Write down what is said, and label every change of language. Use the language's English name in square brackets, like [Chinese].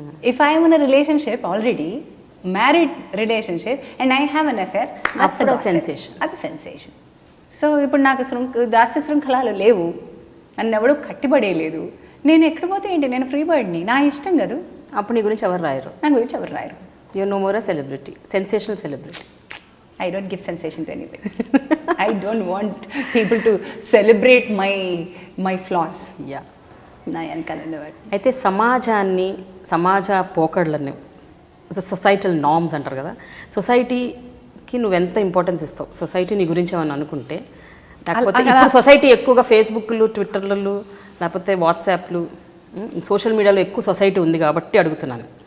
[English] If I am in a relationship already, married relationship, and I have an affair, that's a sensation. That's a sensation. [Telugu] So ఇప్పుడు నాకు దాస్య శృంఖలాలు లేవు, నన్ను ఎవడు కట్టిపడేయలేదు, నేను ఎక్కడ పోతే ఏంటి, నేను ఫ్రీ బర్డ్ని, నా ఇష్టం కదా. అప్పుడు నీ గురించి ఎవరు రాయరు, నా గురించి ఎవరు రాయరు. [English] You no more a celebrity, sensational celebrity. I don't give sensation to anybody. I don't want people to celebrate my flaws. Yeah. [Telugu] నా వెనకాలండి. అయితే సమాజ పోకడలని, సొసైటల్ నార్మ్స్ అంటారు కదా, సొసైటీకి నువ్వెంత ఇంపార్టెన్స్ ఇస్తావు? సొసైటీ నీ గురించి ఏమని అనుకుంటే, లేకపోతే ఇప్పుడు సొసైటీ ఎక్కువగా ఫేస్బుక్లు, ట్విట్టర్లు, లేకపోతే వాట్సాప్లు, సోషల్ మీడియాలో ఎక్కువ సొసైటీ ఉంది కాబట్టి అడుగుతున్నాను.